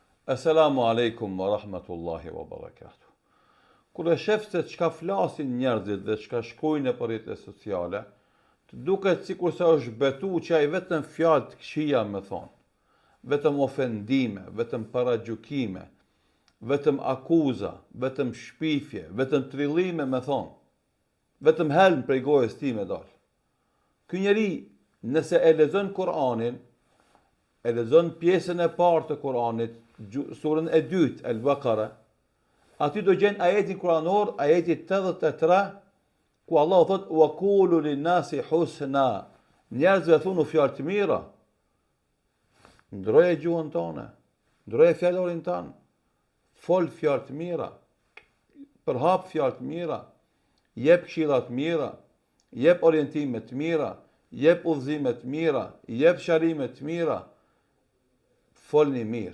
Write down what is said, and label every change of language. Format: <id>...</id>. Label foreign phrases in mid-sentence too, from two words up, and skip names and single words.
<ar>السلام عليكم ورحمة الله وبركاته.</ar> <sq>Kur e shef se çka flasin njerëzit dhe çka shkojnë për rrjetet sociale, të duket sikur se është betu që ai vetëm fjalë të këqija me thonë, vetëm ofendime, vetëm paragjykime, vetëm akuza, vetëm shpifje, vetëm trillime me thonë, vetëm helm prej gojës ti me dalë. Ky njeri, nëse e lexon Kur'anin, e lexon pjesën e parë të Kur'anit, surën e dytë, El-Baqara, aty do gjen ajetin kuranor, ajeti 83, ku Allah thot,</sq> <ar>وقولوا للناس حسنا,</ar> <sq>njerëzve thunu fjalë të mira. Ndroje gjuhën tonë, ndroje fjalorin tanë, fol fjalë të mira, përhap fjalë të mira, jep këshilla të mira, jep orientime të mira, jep udhëzime të mira, jep sharime të mira, folni mirë.</sq>